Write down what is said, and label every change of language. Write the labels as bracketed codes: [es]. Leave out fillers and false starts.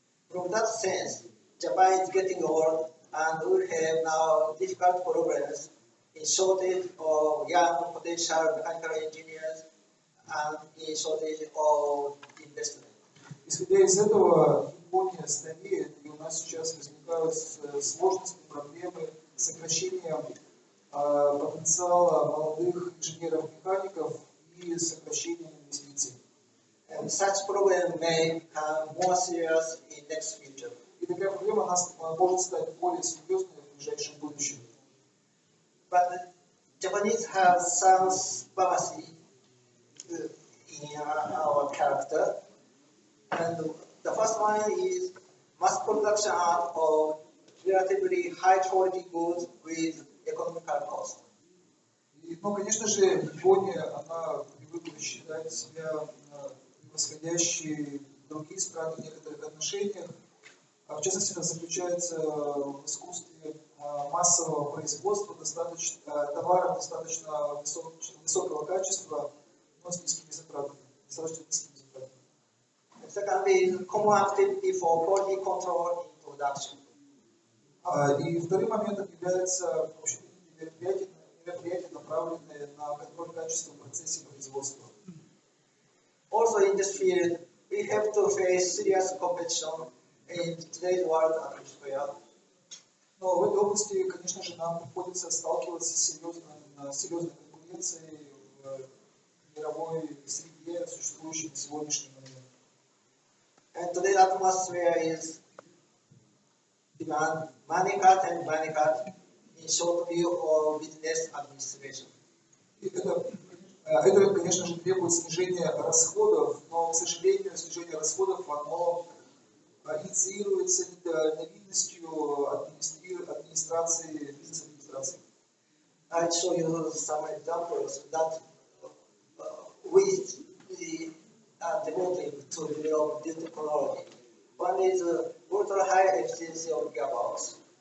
[en] From that sense, Japan is getting old, and we have now difficult problems in shortage of young potential mechanical engineers and in shortage of investment. [ru] Исходя из этого, Япония стареет, и у нас сейчас возникают сложности, проблемы сокращения потенциала молодых инженеров-механиков и сокращения инвестиций. [en] And such problem may become more serious in next future. [ru] И такая проблема может стать более серьезной в ближайшем будущем. [en] But the Japanese have some supremacy in our character. And the first one is mass production of relatively high quality goods with economical cost. [ru] Ну, конечно же, Япония, она привыкла считать себя превосходящей другие страны в некоторых отношениях. В частности, это заключается в искусстве массового производства товаров достаточно высокого качества, но с низкими затратами, достаточно низкими затратами. [en] Secondly, common activity for quality control in production. [ru] И вторым моментом является мероприятия, направленные на контроль качества в процессе производства. [en] Also in this field, we have to face serious competition in today's world atmosphere. [ru] Но в этой области, конечно же, нам приходится сталкиваться с серьезной конкуренцией в мировой среде, существующей на сегодняшний момент. [en] And today's atmosphere is demand money cut and money cut in short view of business administration. [ru] И это, конечно же, требует снижения расходов, но, к сожалению, снижение расходов, оно инициируется недальновидностью администрации, бизнес-администрации. [en] I'll show you some examples that we are devoting to develop this technology. One is ultra high efficiency of gearbox.